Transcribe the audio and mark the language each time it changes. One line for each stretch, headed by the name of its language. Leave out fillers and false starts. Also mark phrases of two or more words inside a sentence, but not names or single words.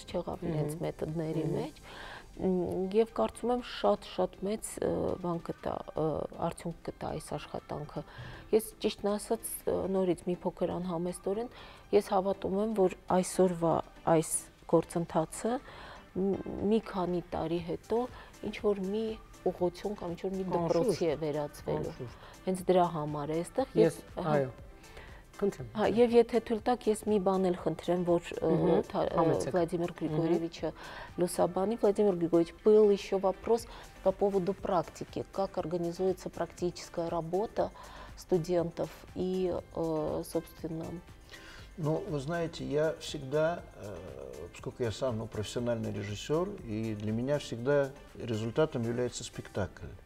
Armenian: չեղավ իրենց մեթոդների մեջ եւ կարծում եմ շատ մեծ բան կտա, արդյունք կտա այս աշխատանքը։ Ես ճիշտն ասած նորից մի փոքր անհամեստորեն ես հավատում եմ, որ այսօրվա այս գործընթացը մի քանի տարի հետո ինչ որ մի ուղղություն կամ ինչ որ մի դպրոցի է վերածվելու։ Հենց դրա համար է այստեղ ես այո Հա, եւ եթե թույլ տաք, ես մի բան էլ խնդրեմ, որ
Russian: Վլադիմիր Գրիգорьевича Лусабани, Владимир Григорьевич, был еще вопрос по поводу практики, как организуется практическая работа студентов и, собственно... Ну, вы знаете, я всегда, поскольку я сам профессиональный режиссер, и для меня всегда результатом является спектакль.